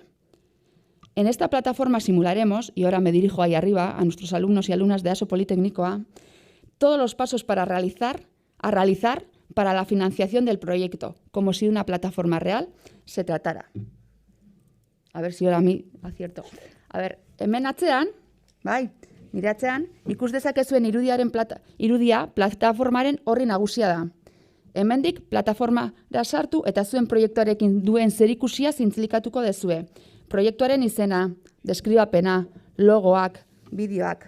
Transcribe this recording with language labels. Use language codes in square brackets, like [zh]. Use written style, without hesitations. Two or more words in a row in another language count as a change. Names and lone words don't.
[es] En esta plataforma simularemos, y ahora me dirijo ahí arriba a nuestros alumnos y alumnas de ASO Politeknikoa, todos los pasos para realizar para la financiación del proyecto, como si de una plataforma real se tratara. A ver si ahora a mí acierto. A ver, [eu] hemen atzean, bai, nire atzean, ikus dezakezuen irudia plataformaren horri nagusia da. Hemendik plataformara sartu eta zuen proiektuarekin duen zerikusia zintzilikatuko dezue. Proiektuaren izena, deskribapena, logoak, bideoak.